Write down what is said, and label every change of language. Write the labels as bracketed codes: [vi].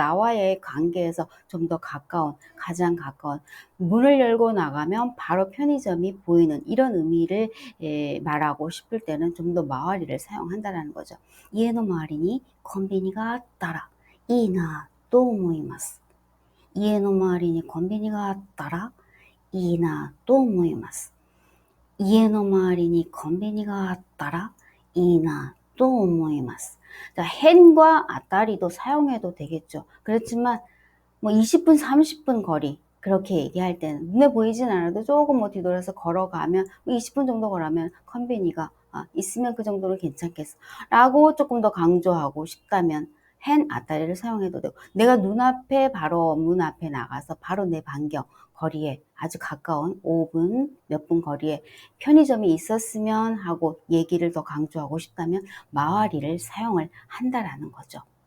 [ko] 나와의 관계에서 좀 더 가까운, 가장 가까운, 문을 열고 나가면 바로 편의점이 보이는 이런 의미를 말하고 싶을 때는 좀 더 마와리를 사용한다는 거죠. [ja] 이에노 마와리니 콘비니가 아따라 이나 또思います. 家の周りにコンビニがあったらいいなと思います。家の周りにコンビニがあったらいいなと思います. [ko] 자, 헨과 아따리도 사용해도 되겠죠. 그렇지만 뭐 20분, 30분 거리 그렇게 얘기할 때는 눈에 보이진 않아도 조금 뭐 뒤돌아서 걸어가면 20분 정도 걸으면 컨비니가 있으면 그 정도는 괜찮겠어 라고 조금 더 강조하고 싶다면 헨 아따리를 사용해도 되고, 내가 눈앞에 바로 문 앞에 나가서 바로 내 반경 거리에 아주 가까운 5분 몇 분 거리에 편의점이 있었으면 하고 얘기를 더 강조하고 싶다면 마와리를 사용을 한다라는 거죠.